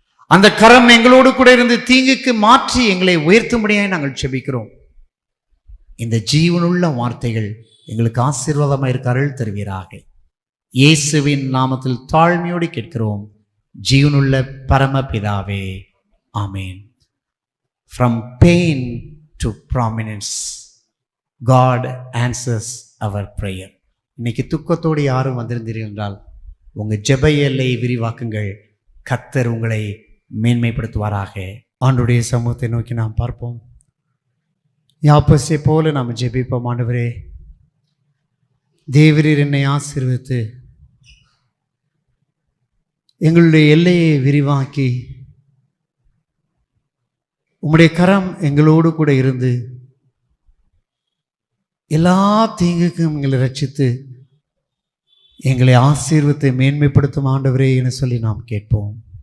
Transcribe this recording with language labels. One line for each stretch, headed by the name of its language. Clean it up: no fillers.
Tamil: அந்த கரம் எங்களோடு கூட இருந்து தீங்குக்கு மாற்றி எங்களை உயர்த்தும்படியாய் நாங்கள் ஜெபிக்கிறோம். இந்த ஜீவனுள்ள வார்த்தைகள் எங்களுக்கு ஆசீர்வாதமாக இருக்க அருள் தருவீராக. இயேசுவின் நாமத்தில் தாழ்மையோடு கேட்கிறோம் ஜீவனுள்ள பரமபிதாவே, ஆமேன்.
English: From pain to prominence, God answers our prayer.
Tamil: இன்னைக்கு துக்கத்தோடு யாரும் வந்திருந்தீர்கள் என்றால் உங்கள் ஜெப எல்லையை விரிவாக்குங்கள். கர்த்தர் உங்களை மேன்மைப்படுத்துவாராக. ஆண்டவருடைய சமூகத்தை நோக்கி நாம் பார்ப்போம். யாப்பேசை போல நாம் ஜெபிப்போம். ஆண்டவரே, தேவரீர் என்னை ஆசீர்வதித்து எங்களுடைய எல்லையை விரிவாக்கி உம்முடைய கரம் எங்களோடு கூட இருந்து எல்லா தீங்குக்கும் எங்களை ரட்சித்து எங்களை ஆசீர்வத்தை மேன்மைப்படுத்தும் ஆண்டவரே என சொல்லி நாம் கேட்போம்.